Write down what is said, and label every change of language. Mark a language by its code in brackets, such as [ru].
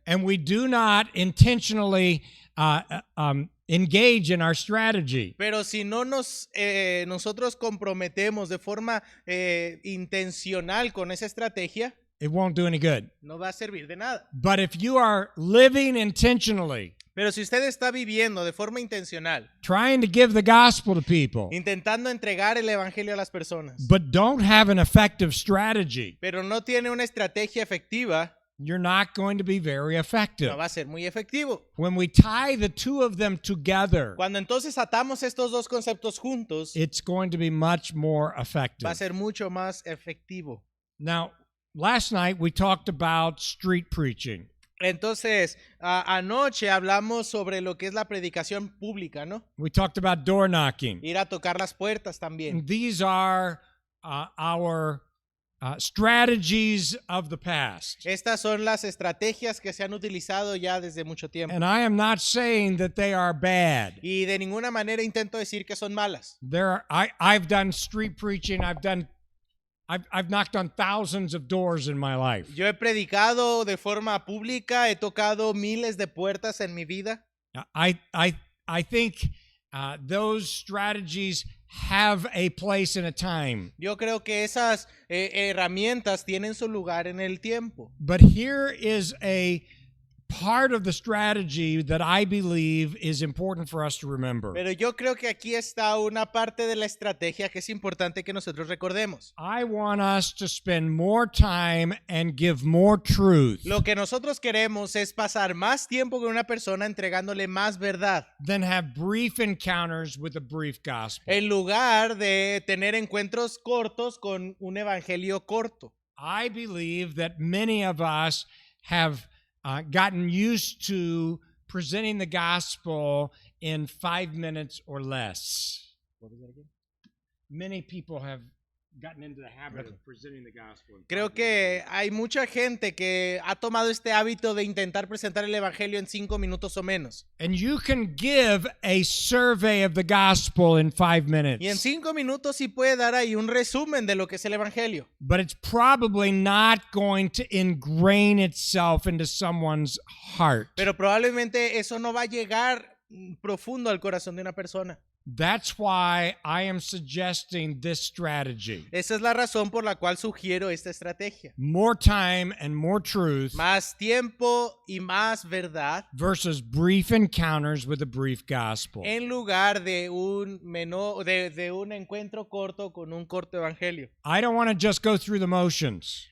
[en] and we do not intentionally engage in our strategy, [es] pero si no nosotros comprometemos de forma intencional con esa estrategia, [en] it won't do any good. [es] no va a servir de nada. [en] But if you are living intentionally, [es] Pero si usted está viviendo de forma intencional, [en] trying to give the gospel to people, [es] intentando entregar el evangelio a las personas, [en] but don't have an effective strategy, [es] pero no tiene una estrategia efectiva, [en] you're not going to be very [es] no [en] effective. [es] va a ser muy efectivo. [en] When we tie the two of them together, [es] Cuando entonces atamos estos dos conceptos juntos, [en] it's going to be much more [es] va [en] effective. [es] a ser mucho más efectivo. [en] Now, last night we talked about street preaching. [es] Entonces, anoche hablamos sobre lo que es la predicación pública, ¿no? [en] We talked about door knocking. [es] Ir a tocar las puertas también. [en] And these are our strategies of the past. [es] Estas son las estrategias que se han utilizado ya desde mucho tiempo. [en] And I am not saying that they are bad. [es] Y de ninguna manera intento decir que son malas. [en] I've done street preaching. I've knocked on thousands of doors in my life. [es] Yo he predicado de forma pública, he tocado miles de puertas en mi vida. [en] I think those strategies have a place and a time. [es] Yo creo que esas herramientas tienen su lugar en el tiempo. [en] But here is a part of the strategy that I believe is important for us to remember. [es] Pero yo creo que aquí está una parte de la estrategia que es importante que nosotros recordemos. [en] I want us to spend more time and give more truth [es] Lo que nosotros queremos es pasar más tiempo con una persona entregándole más verdad, [en] than have brief encounters with a brief gospel. [es] en lugar de tener encuentros cortos con un evangelio corto. [en] I believe that many of us have gotten used to presenting the gospel in 5 minutes or less. Many people have gotten into the habit of presenting the gospel. [es] Creo que hay mucha gente que ha tomado este hábito de intentar presentar el evangelio en 5 minutos o menos. [en] And you can give a survey of the gospel in 5 minutes. [es] Y en 5 minutos sí puede dar ahí un resumen de lo que es el evangelio. [en] But it's probably not going to ingrain itself into someone's heart. [es] Pero probablemente eso no va a llegar profundo al corazón de una persona. [en] That's why I am suggesting this strategy. [es] Esa es la razón por la cual sugiero esta estrategia. [en] More time and more truth [es] Más tiempo y más verdad [en] versus brief encounters with a brief gospel. [es] en lugar de un de un encuentro corto con un corto evangelio. [en] I don't want to just go through the motions.